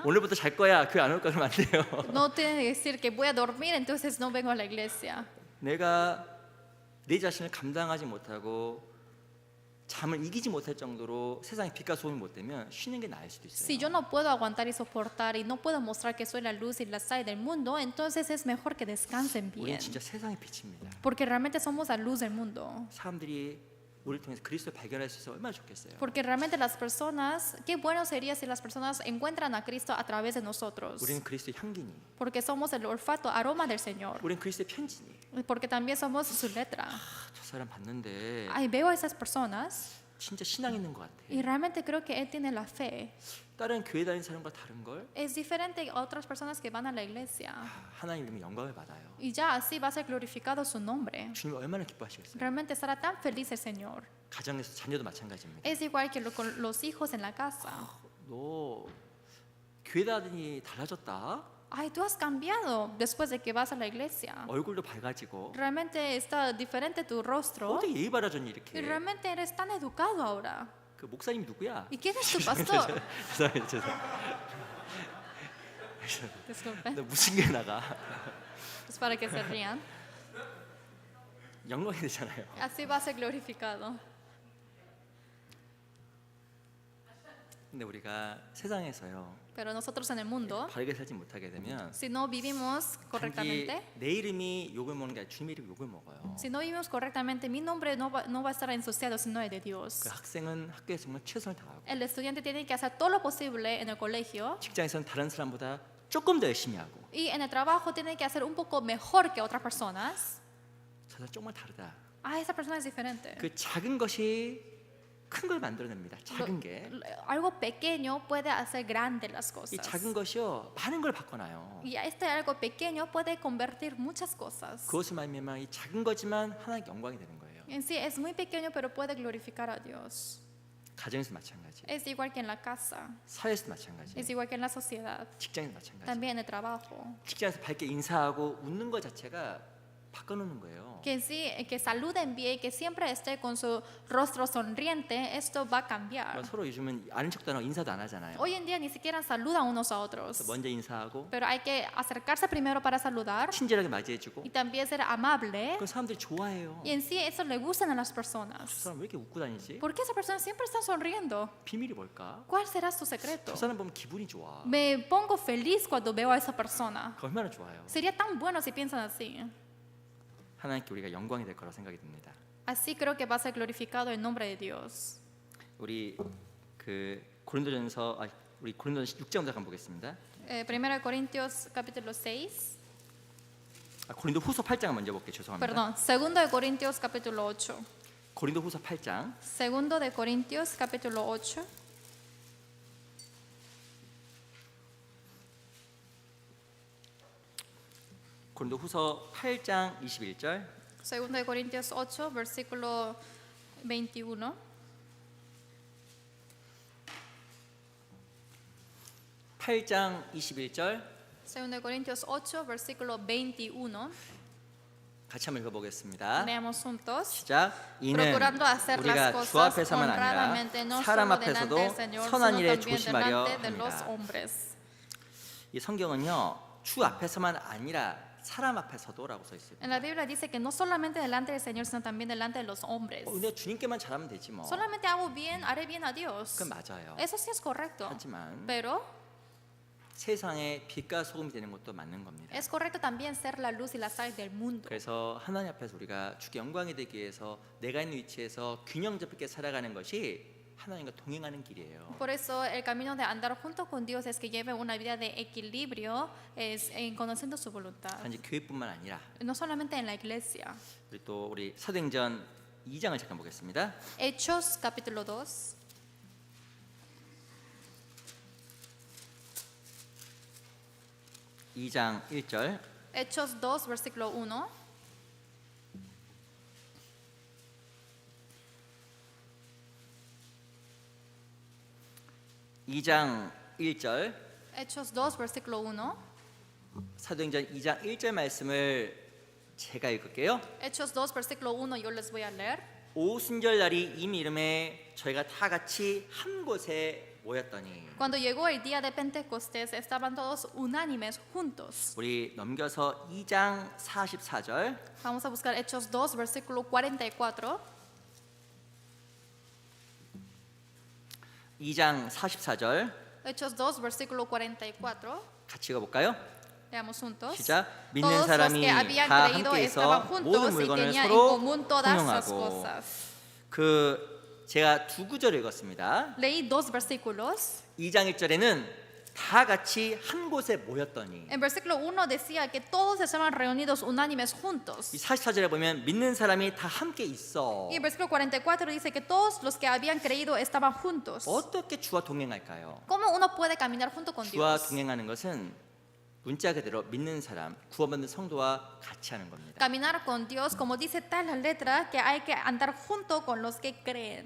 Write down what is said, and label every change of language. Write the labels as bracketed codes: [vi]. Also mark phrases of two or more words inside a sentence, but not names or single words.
[ko] 오늘부터 잘 거야. 교회 안 올 거면 안 돼요. [es] No tienen que decir que voy a dormir, entonces no vengo a la iglesia. [ko] 내가 내 자신을 감당하지 못하고 잠을 이기지 못할 정도로 세상에 빛과 소금이 못 되면 쉬는 게 나을 수도 있어요. [es] Si yo no puedo aguantar y soportar y no puedo mostrar que soy la luz y la sal del mundo, entonces es mejor que descansen [ko] 우리는 [es] bien. [ko] 진짜 세상의 빛입니다. [es] Porque realmente somos la luz del mundo. [ko] 사람들이 우리를 통해서 그리스도를 발견할 수 있어 얼마나 좋겠어요. [es] Porque realmente las personas, qué bueno sería si las personas encuentran a Cristo a través de nosotros. [ko] 우리는 그리스도의 향기니, [es] Porque somos el olfato, aroma del Señor. [ko] 우리는 그리스도의 편지니. [es] Porque también somos su letra. [ko] 저 사람 봤는데 [es] Ay, veo a esas personas [ko] 진짜 신앙 있는 것 같아. [es] y realmente creo que él tiene la fe. [ko] 다른 교회 다니는 사람과 다른 걸 [es] Es diferente a otras personas que van a la iglesia. [ko] 하나님 이름에 영광을 받아요. [es] Y ya así va a ser glorificado su nombre. [ko] 주님 얼마나 기뻐하시겠어요. [es] Realmente estará tan feliz el Señor. [ko] 가정에서 자녀도 마찬가지입니다. [es] Es igual que con los hijos en la casa. [ko] 너 교회 다니니 달라졌다. [es] Ay, tú has cambiado después de que vas a la iglesia. [ko] 얼굴도 밝아지고 [es] Realmente está diferente tu rostro. [ko] 어떻게 예의 바라졌니 [es] Y [ko] 이렇게. [es] realmente eres tan educado ahora. [ko] 그 목사님 누구야? [es] ¿Y quién es tu pastor? [ko] 죄송해요. [es] Disculpe. [ko] 너 무슨 게 나가? [es] Es para que se rían. [ko] 영광이 되잖아요. [es] Así va a ser glorificado. [ko] 근데 우리가 세상에서요 [es] Pero nosotros en el mundo, [ko] 바르게 살지 못하게 되면 [es] si no vivimos [ko] 단지 [es] correctamente, [ko] 내 이름이 욕을 먹는 게 아니라 주님의 이름이 욕을 먹어요. [es] si no vivimos correctamente, mi nombre no va a estar ensuciado, sino el de Dios. [ko] 그 학생은 학교에서 정말 최선을 다하고 [es] El estudiante tiene que hacer todo lo posible en el colegio [ko] 직장에서는 다른 사람보다 조금 더 열심히 하고 [es] y en el trabajo tiene que hacer un poco mejor que otras personas. [ko] 저 사람 조금만 다르다. [es] Ah, esa persona es diferente. [ko] 그 작은 것이 큰 걸 만들어냅니다. 작은 게. [es] Algo pequeño puede hacer grandes las [ko] 이 [es] cosas. [ko] 작은 것이요 많은 걸 바꿔놔요. [es] Y este algo pequeño puede convertir muchas cosas. [ko] 그것을 말미암아 이 작은 거지만 하나님께 영광이 되는 거예요. [es] En sí es muy pequeño, pero puede glorificar a Dios. [ko] 가정에서 마찬가지, [es] Es igual que en la casa, [ko] 사회에서 마찬가지, [es] es igual que en la sociedad, [ko] 직장에서 마찬가지. [es] también en el trabajo. [ko] 직장에서 밝게 인사하고 웃는 것 자체가 바꿔놓는 거예요. [es] Que sí, que saluden bien, que siempre esté con su rostro sonriente, esto va a cambiar. [ko] 서로 요즘은 아는 척도 안 하고 인사도 안 하잖아요. [es] Hoy en día ni siquiera saludan unos a otros, [ko] 먼저 인사하고 [es] pero hay que acercarse primero para saludar [ko] 친절하게 맞이해주고 [es] y también ser amable. [ko] 그 사람들이 좋아해요. [es] Y en sí eso le gustan a las [ko] 저 [es] personas. [ko] 사람 왜 이렇게 웃고 다니지? [es] ¿Por qué esa persona siempre está sonriendo? [ko] 비밀이 뭘까? [es] ¿Cuál será su secreto? [ko] 저 사람 보면 기분이 좋아. [es] Me pongo feliz cuando veo a esa persona. [ko] 그 얼마나 좋아요. [es] Sería tan bueno si piensan así. [ko] 하나님께 우리가 영광이 될 거라 생각이 듭니다. [es] Así creo que va a ser glorificado el nombre de Dios. [ko] 우리 그 고린도전서 우리 고린도전서 6장부터 한번 보겠습니다. [es] 1 Corintios capítulo 6. [ko] 고린도 후서 8장 먼저 볼게요. 죄송합니다. [es] Perdón, 2 de Corintios capítulo 8. [ko] 고린도 후서 8장 [es] 2 de Corintios capítulo 8. [ko] 고린도 후서 8장 21절 [es] 2 de Corintios 8, versículo 21. [ko] 8장 21절 [es] 2 de Corintios 8, versículo 21. [ko] 같이 한번 읽어보겠습니다. [es] Leamos juntos. [ko] 시작. 이는 [es] Procurando hacer las [ko] 우리가 주 [es] cosas [ko] 앞에서만 [es] honradamente, [ko] 아니라 [es] no [ko] 사람 [es] solo delante [ko] 앞에서도 [es] del Señor, [ko] 선한 [es] sino [ko] 일에 [es] también [ko] 조심하려 [es] delante de los [ko] 합니다. [es] hombres. [ko] 이 성경은요, 주 앞에서만 아니라 사람 앞에서도라고 써 있어요. [es] En la Biblia dice que no solamente delante del Señor, sino también delante de los hombres. [ko] 근데 주님께만 잘하면 되지 뭐. [es] Solamente hago bien, haré bien a Dios. [ko] 그건 맞아요. [es] Eso sí es correcto. [ko] 하지만 [es] Pero [ko] 세상에 빛과 소금이 되는 것도 맞는 겁니다. [es] es correcto también ser la luz y la sal del mundo. [ko] 그래서 하나님 앞에서 우리가 주께 영광이 되기 위해서 내가 있는 위치에서 균형 잡게 살아가는 것이 하나님과 동행하는 길이에요. [es] Por eso el camino de andar junto con Dios es que lleve una vida de equilibrio, es en conociendo su voluntad. [ko] 단지 교회뿐만 아니라 [es] No solamente en la iglesia. [ko] 우리 사도행전 2장을 잠깐 보겠습니다. [es] Hechos capítulo 2. [ko] 2장 1절 [es] Hechos 2, versículo 1. [ko] (2장 1절) [es] Hechos 2, versículo 1. [ko] 사도행전 2장 1절 말씀을 제가 읽을게요. [es] Hechos 2, versículo 1, yo les voy a leer. [ko] 오순절 날이 이미 이름에 저희가 다 같이 한 곳에 모였더니. [es] Cuando llegó el día de Pentecostés, estaban todos unánimes juntos. [ko] 우리 넘겨서 2장 44절 [es] Vamos a buscar Hechos 2, versículo 44. [ko] 2장 44절 [es] Hechos 2, versículo 44. [ko] 같이 읽어볼까요? [es] Leamos juntos. [ko] 시작. 믿는 [es] Todos los [ko] 사람이 [es] que habían [ko] 다 [es] creído [ko] 함께 [es] estaban [ko] 있어 모든 [es] juntos y [ko] 물건을 [es] tenían en [ko] 서로 [es] común todas las [ko] 공용하고. [es] cosas. [ko] 제가 두 구절을 읽었습니다. [es] Leí dos versículos. [ko] 2장 1절에는 다 같이 한 곳에 모였더니. [es] En versículo 1 decía que todos estaban reunidos unánimes juntos. [ko] 이 44절에 보면 믿는 사람이 다 함께 있어. [es] Y el versículo 44 dice que todos los que habían creído estaban juntos. [ko] 어떻게 주와 동행할까요? [es] ¿Cómo uno puede caminar junto con [ko] 주와 [es] Dios? [ko] 동행하는 것은 문자 그대로 믿는 사람, 구원받는 성도와 같이 하는 겁니다. [es] Caminar con Dios, como dice tal la letra, que hay que andar junto con los que creen.